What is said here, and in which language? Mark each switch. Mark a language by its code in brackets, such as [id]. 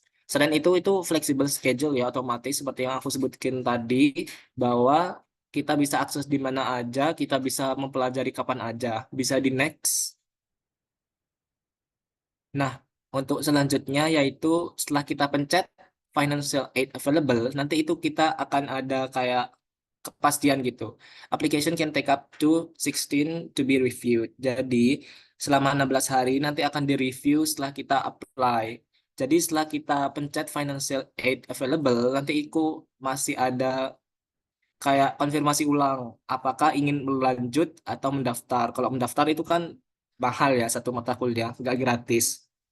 [id] Selain itu flexible schedule ya, otomatis seperti yang aku sebutkan tadi, bahwa kita bisa akses di mana aja, kita bisa mempelajari kapan aja, bisa di next. Nah, untuk selanjutnya yaitu setelah kita pencet financial aid available, nanti itu kita akan ada kayak kepastian gitu. [en] Application can take up to 16 to be reviewed. [id] Jadi, selama 16 hari nanti akan direview setelah kita apply. Jadi, setelah kita pencet financial aid available, nanti itu masih ada kayak konfirmasi ulang apakah ingin melanjut atau mendaftar. Kalau mendaftar itu kan mahal ya, satu mata kuliah, nggak gratis.